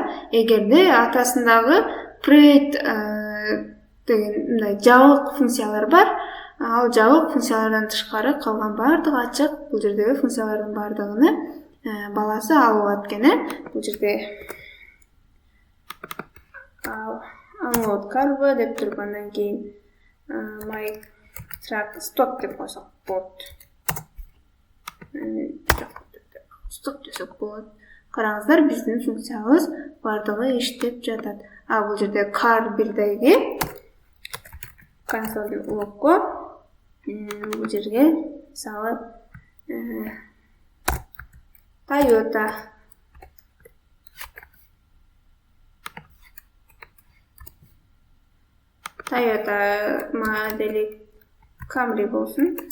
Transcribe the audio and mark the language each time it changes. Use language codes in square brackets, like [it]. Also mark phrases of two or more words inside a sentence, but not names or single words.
[ky] Эгерде атасындагы private деген мындай жабык функциялар бар, ал жабык функциялардан тышкары калган бардык ачык. Бул жердеги функциялардын бардыгын баласы алып алат экен. Бул жерде [en] unload cargo [ky] деп тургандан кийин [en] my truck stop [ky] деп койсок болот. Stop десек болот. Караңыздар, биздин функциябыз бардыгы иштеп жатат. Бул жерде car 1деги консоль логго бул жерге мисалы Toyota модели Camry болсун.